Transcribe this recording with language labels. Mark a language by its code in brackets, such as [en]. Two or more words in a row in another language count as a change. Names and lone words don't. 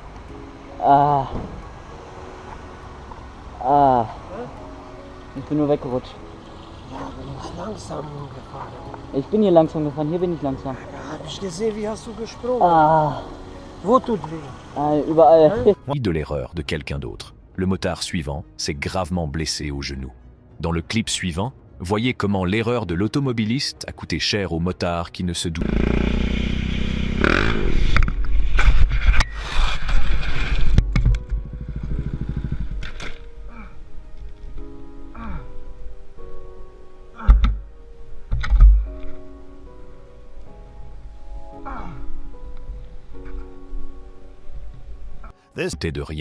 [de] Ich bin nur weggerutscht. Du bist langsam gefahren. Ich bin hier langsam gefahren, hier bin ich langsam. Da hab ich gesehen, wie hast du gesprungen. Wo tut weh? Überall. [fr] De l'erreur de quelqu'un d'autre. Le motard suivant s'est gravement blessé au genou. Dans le clip suivant, voyez comment l'erreur de l'automobiliste a coûté cher au motard qui ne se doute. C'était de rien.